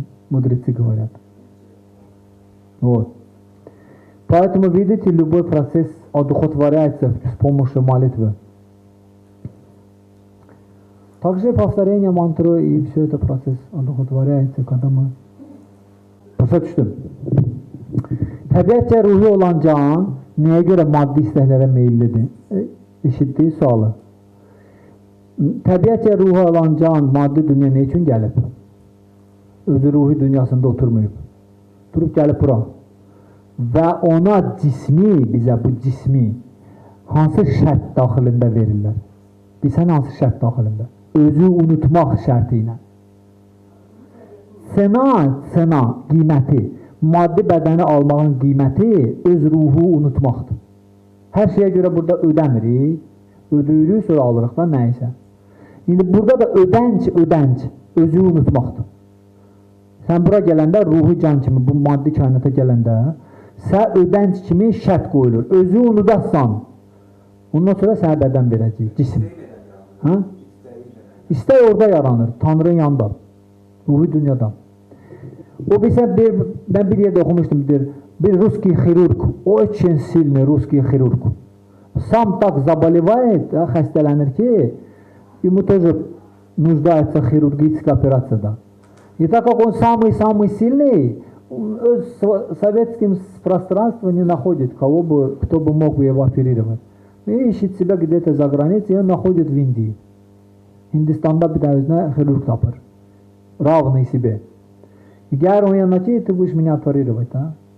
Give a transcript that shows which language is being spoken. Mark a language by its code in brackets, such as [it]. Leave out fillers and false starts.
[ru] Мудрецы говорят. Вот. Поэтому, видите, любой процесс одухотворяется с помощью молитвы. Также повторение мантры и все это процесс одухотворяется, когда мы... [az] Başa düşdüm. Təbiətcə ruhi olan can nəyə görə maddi istəklərə meyillidir? Eşitdiyi sualı. Təbiətcə ruhi olan can maddi dünya nə üçün gəlib? Özü ruhi dünyasında oturmayıb. Durub gəlib bura. Və ona cismi, bizə bu cismi hansı şərt daxilində verirlər? Bilsən hansı şərt daxilində? Özü unutmaq şərti ilə. Sena, qiyməti, maddi bədəni almağın qiyməti öz ruhu unutmaqdır. Hər şeyə görə burada ödəmirik, ödəyirik, sonra alırıq da nəysə. İndi burada da ödənc, özü unutmaqdır. Sən bura gələndə, ruhi can kimi, bu maddi kainata gələndə, sən ödənc kimi şərt qoyulur. Özü unudasan, ondan sonra sənə bədən verəcək, cisim. İstək orada yaranır, Tanrının yanında, ruhi dünyada. [tr] O bilsen ben bir yerde okumuştum bir Ruski xirurg, [ru] очень сильный [tr] Ruski xirurg. [ru] Сам так заболевает, [az] xəstələnir ki, [ru] ему тоже нуждается в хирургической операции. И так как он самый сильный, в советском пространстве не находит кто бы мог бы его оперировать. И ищет себя где-то за границей, и он находит в Индии. [az] Hindistan'da bir tane özünə xirurg tapır. [ru] Равный себе. И [az] gəlir onun yanına ki, [ru] ты будешь меня оперировать. Да?